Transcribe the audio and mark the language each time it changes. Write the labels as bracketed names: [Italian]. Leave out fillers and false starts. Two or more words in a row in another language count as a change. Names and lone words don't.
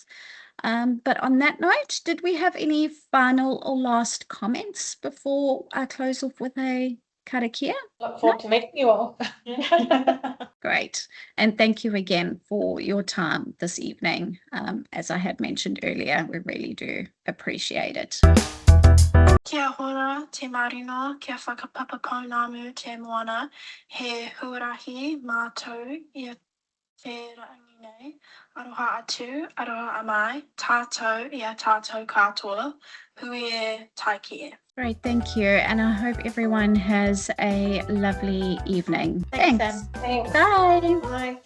[English] But on that note, did we have any final or last comments before I close off with a karakia? Look forward to meeting you all. Great. And thank you again for your time this evening. As I had mentioned earlier, we really do appreciate it. [Māori] Kia hora, te marino, kia whakapapapaunamu te moana, he huarahi mātou I te rangi nei, aroha atu, aroha amai, tātou I a tātou katoa, hui e taiki e. [English] Great, thank you. And I hope everyone has a lovely evening. Thanks, Thanks. Sam. Thanks. Bye. Bye.